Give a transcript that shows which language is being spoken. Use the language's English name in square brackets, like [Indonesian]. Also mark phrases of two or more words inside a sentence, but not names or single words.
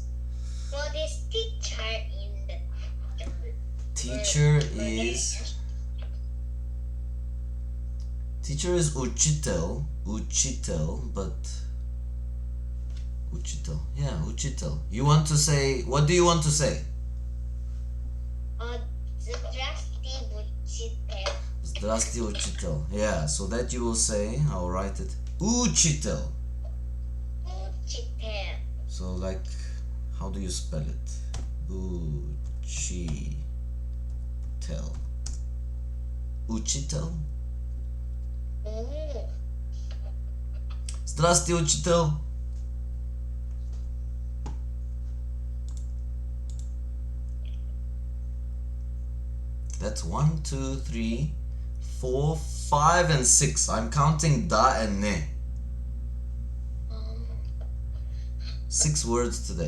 [English] For this teacher in the Teacher is... Teacher is uchitel. Uchitel, but... Uchitel. Yeah, uchitel. You want to say... What do you want to say? [Bulgarian] Здрасти учител. Здрасти учител. [English] Yeah, so that you will say, I'll write it. Uchitel. Uchitel. So like, how do you spell it? Uchitel. Uchitel? Oh. [Bulgarian] Здрасти, учител. [English] That's 1, 2, 3, 4, 5, and 6. I'm counting da and ne. 6 words today.